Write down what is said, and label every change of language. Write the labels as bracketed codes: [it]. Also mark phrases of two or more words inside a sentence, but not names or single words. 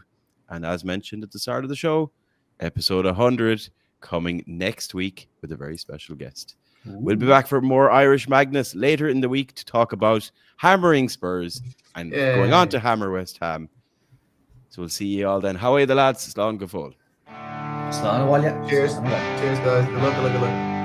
[en] And as mentioned at the start of the show, episode 100 coming next week with a very special guest. Ooh. We'll be back for more Irish Madness later in the week to talk about hammering Spurs and going on to hammer West Ham. So we'll see you all then. How are the lads? [ga] Slán go fóill. Slán a bhaile. [en] Cheers. Cheers, guys. Good luck.